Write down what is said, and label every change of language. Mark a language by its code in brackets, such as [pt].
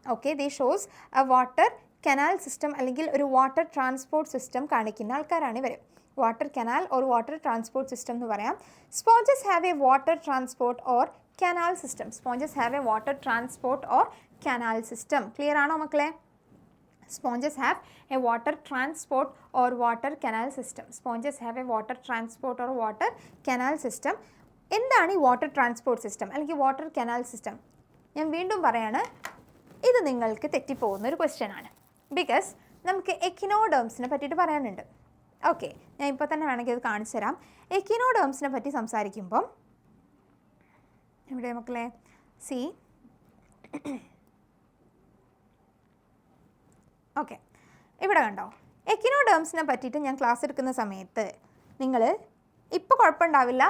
[en] okay, they shows a water canal system [ml] അല്ലെങ്കിൽ ഒരു [en] water transport system [ml] കാണിക്കുന്ന ആൾക്കാരാണ് ഇവർ. [en] water canal or water transport system [ml] എന്ന് പറയാം. [en] Sponges have a water transport or canal system. Sponges have a water transport or canal system. [ml] Clear ആണോ മക്കളെ? [en] Sponges have a water transport or water canal system. Sponges have a water transport or water canal system. [ml] എന്താണ് ഈ water transport system അല്ലെങ്കിൽ water canal system? ഞാൻ വീണ്ടും പറയാണ്, ഇത് നിങ്ങൾക്ക് തെറ്റിപ്പോകുന്ന ഒരു ക്വസ്റ്റ്യൻ ആണ്. ബിക്കോസ് നമുക്ക് എക്കിനോഡേംസിനെ പറ്റിയിട്ട് പറയാനുണ്ട്. ഓക്കെ, ഞാൻ ഇപ്പോൾ തന്നെ വേണമെങ്കിൽ ഇത് കാണിച്ചു തരാം. എക്കിനോഡേംസിനെ പറ്റി സംസാരിക്കുമ്പം ഇവിടെ മക്കളെ സി ഓക്കെ, ഇവിടെ കണ്ടോ, എക്കിനോഡേംസിനെ പറ്റിയിട്ട് ഞാൻ ക്ലാസ് എടുക്കുന്ന സമയത്ത് നിങ്ങൾ ഇപ്പോൾ കുഴപ്പമുണ്ടാവില്ല.